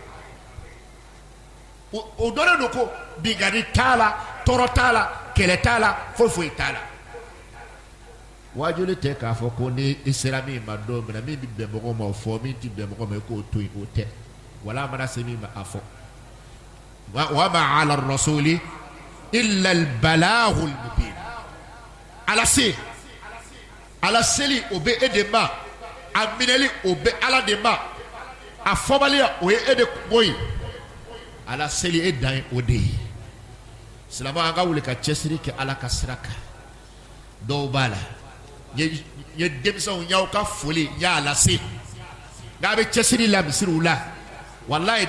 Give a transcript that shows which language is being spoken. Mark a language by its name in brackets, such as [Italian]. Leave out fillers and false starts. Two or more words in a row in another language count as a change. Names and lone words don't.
[Bambara] o dɔnnen don ko bingani t'a la tɔɔrɔ t'a la kɛlɛ t'a la foyi foyi t'a la waajuli tɛ k'a fɔ ko ni i sera min ma don min na min bɛ bɛn mɔgɔw ma o fɔ min tɛ bɛn mɔgɔw ma i k'o to yen o tɛ wala a mana se min ma a fɔ [Arabic] وما على الرسول إلا البلاغ المبين [Bambara] ala seli o bɛ e de ma a minɛli o bɛ ala de ma a fɔbaliya o ye e de kungo ye ala seli e dan ye o de ye silamɛ an ka wuli ka cɛsiri kɛ ala ka sira kan dɔw b'a la n ye denmisɛnw y'aw ka foli n y'a lase n'a bɛ cɛsiri la misiriw la walayi